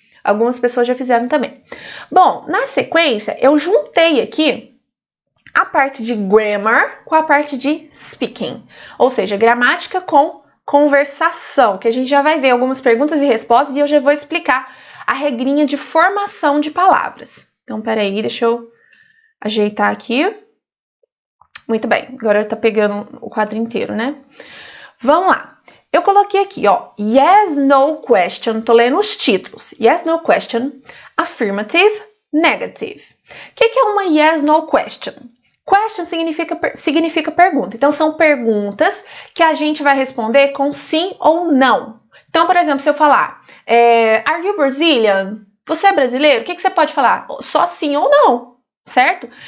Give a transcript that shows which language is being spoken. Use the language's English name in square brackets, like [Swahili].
[Portuguese] Algumas pessoas já fizeram também. Bom, na sequência, eu juntei aqui a parte de grammar com a parte de speaking, ou seja, gramática com conversação, que a gente já vai ver algumas perguntas e respostas e eu já vou explicar a regrinha de formação de palavras. Então, peraí, deixa eu ajeitar aqui. Muito bem, agora tá pegando o quadro inteiro, né? Vamos lá. Eu coloquei aqui, ó, yes, no question, tô lendo os títulos. Yes, no question, affirmative, negative. O que é uma yes, no question? Question significa pergunta. Então, são perguntas que a gente vai responder com sim ou não. Então, por exemplo, se eu falar, [English] are you Brazilian? [Portuguese] Você é brasileiro? O que você pode falar? Só sim ou não, certo?